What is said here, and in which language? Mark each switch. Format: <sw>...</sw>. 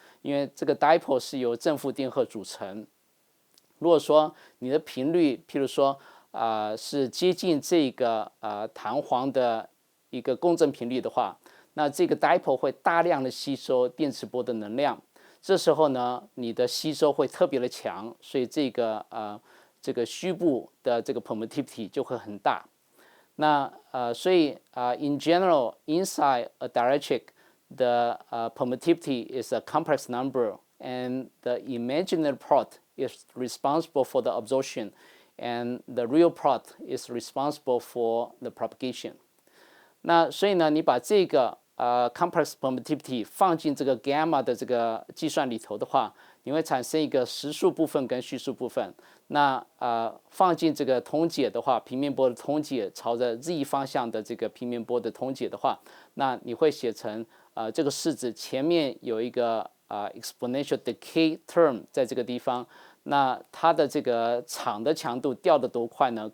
<zh>因为这个 dipole 是由正负电荷组成。如果说你的频率，譬如说是接近这个弹簧的一个共振频率的话，那这个 dipole 会大量的吸收电磁波的能量。这时候呢，你的吸收会特别的强，所以这个虚部的这个 permittivity 就会很大。那所以</zh> <en>in general inside a dielectric。The permittivity is a complex number, and the imaginary part is responsible for the absorption, and the real part is responsible for the propagation.</en> <zh>那所以呢，你把这个complex permittivity 放进这个 gamma 的这个计算里头的话，你会产生一个实数部分跟虚数部分。那放进这个通解的话，平面波的通解朝着 z 方向的这个平面波的通解的话，那你会写成这个式子前面有一个exponential decay term 在这个地方，那它的这个场的强度掉得多快呢？</zh>